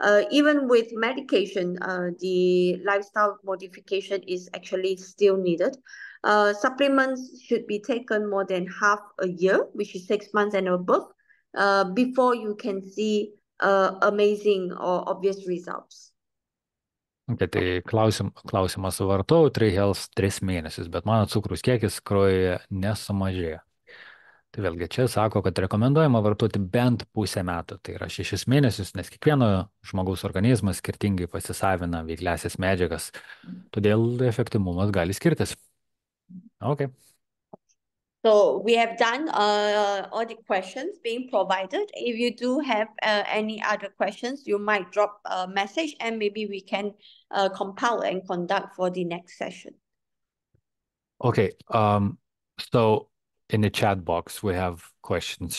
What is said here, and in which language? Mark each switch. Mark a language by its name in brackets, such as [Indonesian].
[English] Even with medication, the lifestyle modification is actually still needed. Supplements should be taken more than half a year, which is 6 months and above, before you can see amazing or obvious results. [Lithuanian] Okay, tai klausimas, vartojau TriHealth 3 mėnesius, bet mano cukrus kiekis kraujyje nesumažėjo. Tai vėlgi čia sako, kad rekomenduojama vartoti bent pusę metų, tai yra 6 mėnesius, nes kiekvieno žmogaus organizmas skirtingai pasisavina veikliąsias medžiagas, todėl efektyvumas gali skirtis. [English] Okay. So we have done all the questions being provided. If you do have any other questions, you might drop a message and maybe we can compile and conduct for the next session. Okay. So in the chat box, we have questions.